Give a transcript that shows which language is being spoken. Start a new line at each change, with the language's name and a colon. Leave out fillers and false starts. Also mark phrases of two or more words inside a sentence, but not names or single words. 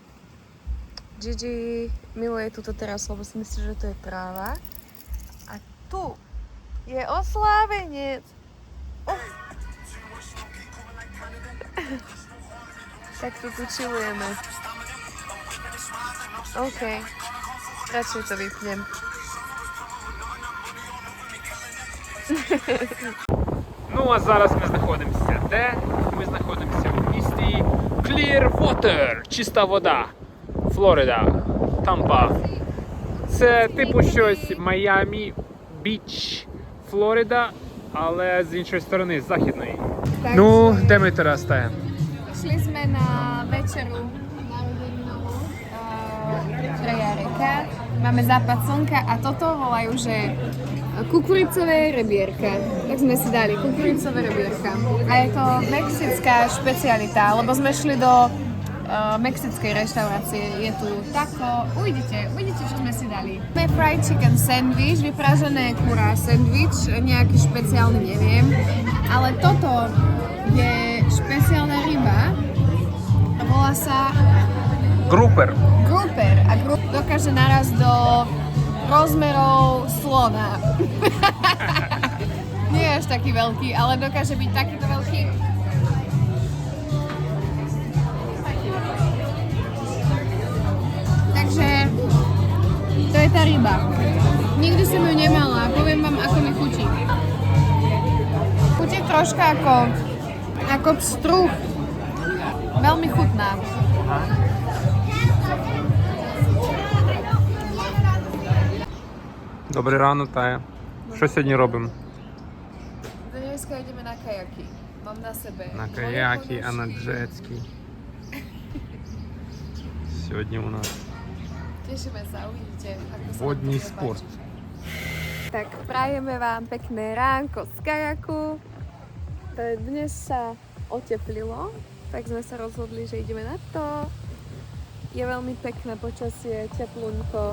Slovak: Gigi miluje túto terasu, lebo si myslí, že to je tráva. A tu je oslávenec. Tak tu chillujeme. OK. Radšej to vypnem.
Ukrainian: Ну а зараз ми знаходимося де? Ми знаходимося в місті Clearwater, чиста вода, Флорида, Тампа. Це типу щось Майамі, Біч, Флорида, але з іншої сторони, з західної. Ну, де ми teraz стаємо?
Slovak: Šli sme na večeru narodeninovú pre Jareka. Máme západ slnka a toto volajú, že kukuricové rebierka. Tak sme si dali kukuricové rebierka. A je to mexická špecialita, lebo sme šli do mexickej reštaurácie. Je tu taco. Uvidíte, čo sme si dali. Máme
English: fried chicken sandwich,
Slovak: vypražené kurá sandwich, nejaký špeciálny, neviem. Ale toto je špeciálna ryba. Volá sa
Ukrainian: Групер.
Slovak: grouper a dokáže narazť do rozmerov slona. Nie je až taký veľký, ale dokáže byť takýto veľký. Takže to je tá ryba. Nikdy som ju nemala, poviem vám, ako mi chutí. Chutí troška ako pstruh. Veľmi chutná.
Ukrainian: Добре рано, Тая. Що сьогодні робимо?
Slovak: Dneska ideme na kajaky. Mám na sebe.
Ukrainian: На
Slovak: moje
Ukrainian: каяки, а на
Slovak: ponožky.
Ukrainian: джетські. Сьогодні у нас
Slovak: Tešíme sa, uvidíte, ako sa
Ukrainian: водний
Slovak: nám to bude
Ukrainian: спорт.
Slovak: páčiť. Tak prajeme vám pekné ránko z kajaku. Dnes sa oteplilo, tak sme sa rozhodli, že ideme na to. Je veľmi pekné počasie, teplunko.